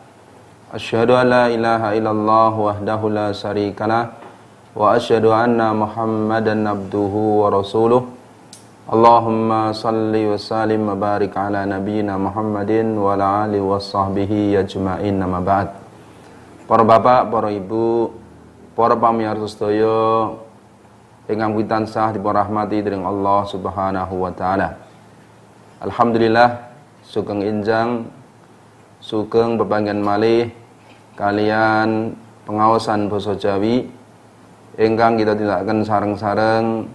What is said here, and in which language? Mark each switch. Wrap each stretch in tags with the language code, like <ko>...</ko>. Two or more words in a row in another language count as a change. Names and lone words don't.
<ar>أشهد أن لا إله إلا الله وحده لا شريك له وأشهد أن محمدا عبده ورسوله. اللهم صل وسلم وبارك على نبينا محمد وعلى آله وصحبه أجمعين، أما بعد.</ar> <jv>Para bapak, para ibu, para pamirsa sedaya ingkang pitansah dipunrahmati dening</jv> <ar>الله سبحانه وتعالى.</ar> <jv>Alhamdulillah sugeng enjang sugeng bebanggen malih kalian pengaosan basa Jawi ingkang kita tindakaken sareng-sareng.</jv>